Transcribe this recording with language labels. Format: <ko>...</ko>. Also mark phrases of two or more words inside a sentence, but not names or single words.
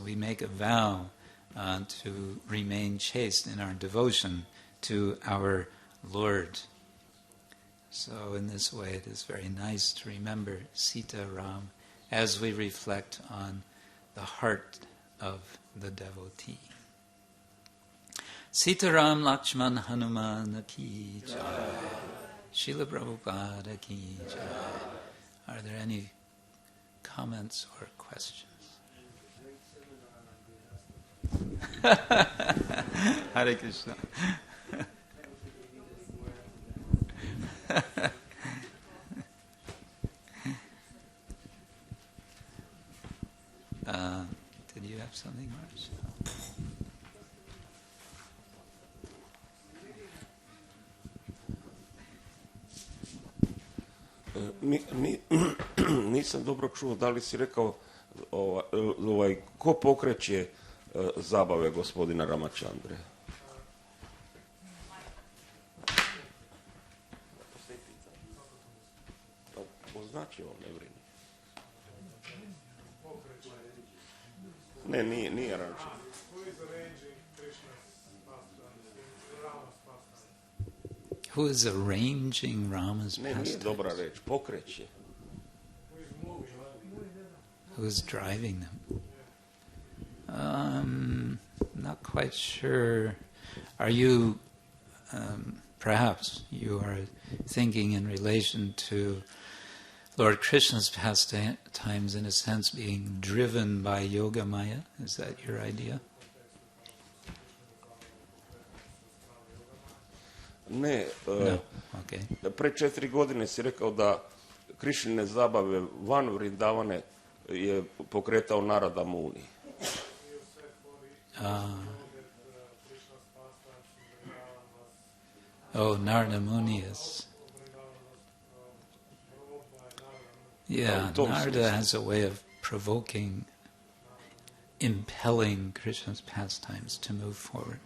<en>We make a vow to remain chaste in our devotion to our Lord. So in this way, it is very nice to remember Sita Ram as we reflect on the heart of the devotee.</en> <hi>Sita Ram Lakshman Hanuman ki jai. Srila Prabhupada ki jai.</hi> <en>Are there any comments or questions? Hare Krishna. Did you have something, Marsh?</en> <sr>Nisam dobro čuo, da li si rekao ko pokreće zabave gospodina Ramachandre? Označi on, ne brini. Ne, nije Ramachandra.</sr> <en>Who is arranging Rama's pastimes?</en> <sr>Nije dobra reč, pokreće.</sr> <en>Who is driving them? Not quite sure. Are you, perhaps you are thinking in relation to Lord Krishna's pastimes in a sense being driven by Yoga Maya? Is that your idea?</en> <sr>Ne,</sr> <en>No. Okay.</en> <sr>Pre 4 godine si rekao da Krišnine zabave van Vrindavane je pokretao Narada Muni.</sr> <en>Narada Muni is... Yeah, Narada has a way of provoking, impelling Krishna's pastimes to move forward.</en>